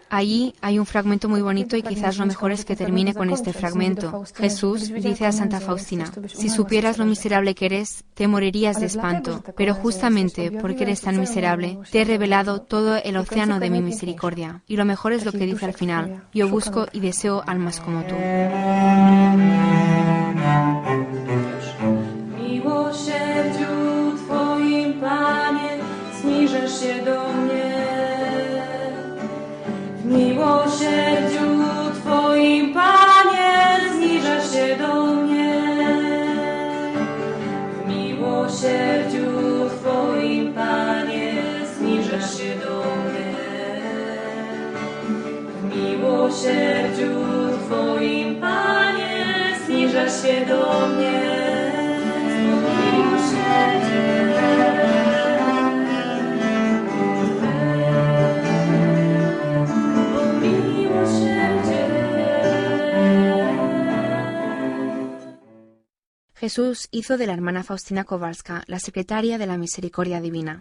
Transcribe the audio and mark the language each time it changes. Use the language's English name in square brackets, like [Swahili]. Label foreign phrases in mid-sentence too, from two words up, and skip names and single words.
[Spanish] Allí hay un fragmento muy bonito y quizás lo mejor es que termine con este fragmento. Jesús dice a Santa Faustina: si supieras lo miserable que eres, te morirías de espanto, pero justamente porque eres tan miserable, te he revelado todo el océano de mi misericordia. Y lo mejor es lo que dice al final: yo busco y deseo almas como tú. [Polish] Miłosierdziu Twoim, Panie, zniżesz się do mnie. W miłosierdziu Twoim, Panie, zniżesz się do mnie. W miłosierdziu Twoim, Panie, zniżesz się do mnie. W miłosierdziu Twoim, Panie, zniżesz się do mnie. [Spanish] Jesús hizo de la hermana Faustina Kowalska la secretaria de la Misericordia Divina.